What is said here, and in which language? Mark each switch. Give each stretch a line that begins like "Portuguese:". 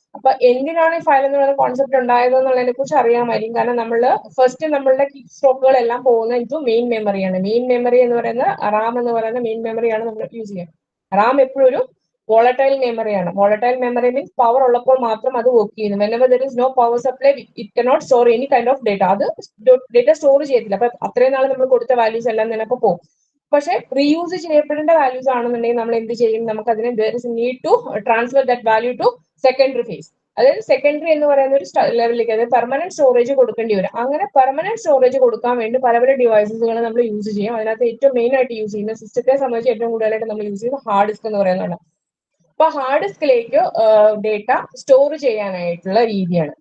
Malayalam: അപ്പൊ എന്തിനാണ് ഈ ഫയൽ എന്നുള്ള കോൺസെപ്റ്റ് ഉണ്ടായത് എന്നുള്ളതിനെ കുറിച്ച് അറിയാമായിരിക്കും. കാരണം നമ്മൾ ഫസ്റ്റ് നമ്മളുടെ കീ സ്ട്രോക്കുകളെല്ലാം പോകുന്നത് ഇൻറ്റു മെയിൻ മെമ്മറിയാണ്. മെയിൻ മെമ്മറി എന്ന് പറയുന്നത് റാം എന്ന് പറയുന്ന മെയിൻ മെമ്മറിയാണ് നമ്മൾ യൂസ് ചെയ്യുക. റാം എപ്പോഴും ഒരു volatile മെമ്മറിയാണ്. Volatile memory means power ഉള്ളപ്പോൾ മാത്രം അത് വർക്ക് ചെയ്യുന്നു.
English: whenever there is no power supply it cannot store any kind of data.
Malayalam: അത് ഡേറ്റ സ്റ്റോർ ചെയ്യത്തില്ല. അപ്പൊ അത്രയും നാൾ നമ്മൾ കൊടുത്ത വാല്യൂസ് എല്ലാം തന്നെ അപ്പൊ പോകും. പക്ഷെ റീയൂസ് ചെയ്യപ്പെടേണ്ട വാല്യൂസ് ആണെന്നുണ്ടെങ്കിൽ നമ്മൾ എന്ത് ചെയ്യും, നമുക്ക് അതിനെ
English: there is a need to transfer that value to secondary phase.
Malayalam: അതായത് സെക്കൻഡറി എന്ന് പറയുന്ന ഒരു ലെവലിലേക്ക്, അതായത് പെർമനന്റ് സ്റ്റോറേജ് കൊടുക്കേണ്ടി വരും. അങ്ങനെ പെർമനന്റ് സ്റ്റോറേജ് കൊടുക്കാൻ വേണ്ടി പല പല ഡിവൈസസുകൾ നമ്മൾ യൂസ് ചെയ്യും. അതിനകത്ത് ഏറ്റവും മെയിൻ ആയിട്ട് യൂസ് ചെയ്യുന്ന, സിസ്റ്റത്തെ സംബന്ധിച്ച് ഏറ്റവും കൂടുതലായിട്ട് നമ്മൾ യൂസ് ചെയ്യുന്നത് ഹാർഡ് ഡിസ്ക് എന്ന് പറയുന്നതാണ്. അപ്പൊ ഹാർഡ് ഡിസ്കിലേക്ക് ഡേറ്റ സ്റ്റോർ ചെയ്യാനായിട്ടുള്ള രീതിയാണ്.